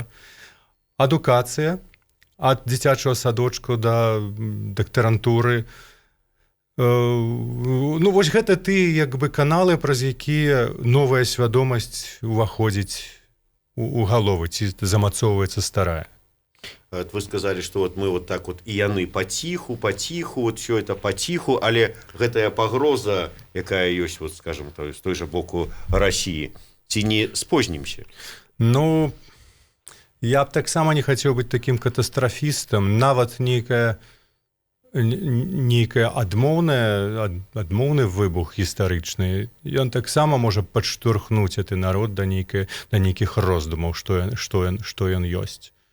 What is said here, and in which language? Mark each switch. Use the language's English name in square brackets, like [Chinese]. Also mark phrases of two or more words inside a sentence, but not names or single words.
[Belarusian] Адукацыя, ад дзіцячага садочку да дактарантуры. Ну, вось гэта ты, як бы, каналы, праз якія новая свядомасць уваходзіць у галовы, ці замацоўваецца старая. [Russian] Вы сказали, что вот мы вот так вот, и яны потиху, вот все это потиху, [Belarusian] але гэтая пагроза, якая ёсць, [Russian] вот, скажем, з той же боку России, [Belarusian] ці не спознімся? Ну, я б таксама не хацеў быць такім катастрафістам. Нават нейкая адмоўны выбух гістарычны, ён таксама можа падштурхнуць гэты народ да нейкіх роздумаў, што ён ёсць.